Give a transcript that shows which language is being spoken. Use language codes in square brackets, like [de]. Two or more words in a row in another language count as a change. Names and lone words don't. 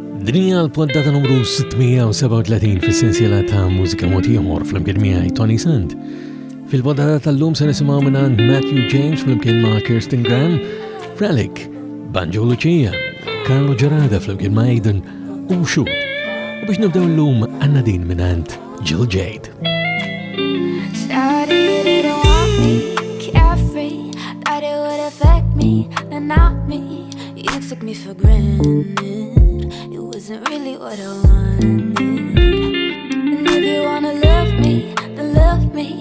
[mt] Dinja l-puntata numru 637 fis-sensiela ta' Mużika Mod Ieħor fl-imkien miegħi Toni Sant. Fil-puntata tal-lum se nisimgħu minn Matthew James fl-imkien ma' Kirsten Graham, Frelick, Banjo Lucia, Carlo Gerada fl-imkien ma' Aiden u Shoot. U biex nibdew l-lum għandna din minn Jill Jade. [en] Started, you don't want me, carefree. Thought it would affect me, but not me. You took me for granted. It wasn't really what I wanted. And if you wanna love me, then love me.